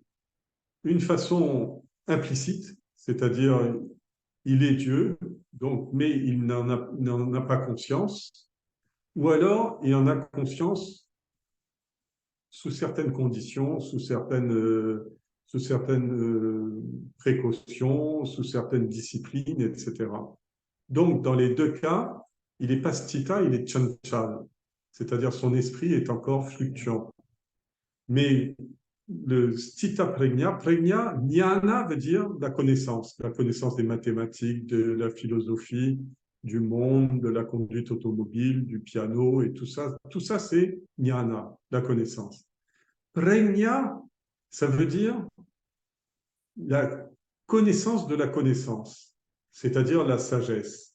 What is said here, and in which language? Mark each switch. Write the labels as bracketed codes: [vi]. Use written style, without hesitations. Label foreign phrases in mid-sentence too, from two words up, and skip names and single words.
[fr] Une façon implicite, c'est-à-dire il est Dieu, donc, mais il n'en a pas conscience, ou alors il en a conscience sous certaines conditions, sous certaines précautions, sous certaines disciplines, etc. Donc, dans les deux cas, il n'est pas stita, il est chanchal, c'est-à-dire son esprit est encore fluctuant. Mais le [sa] स्थित प्रज्ञ, [fr] jnana veut dire la connaissance des mathématiques, de la philosophie, du monde, de la conduite automobile, du piano et tout ça c'est jnana, la connaissance. Pregna, ça veut dire la connaissance de la connaissance, c'est-à-dire la sagesse.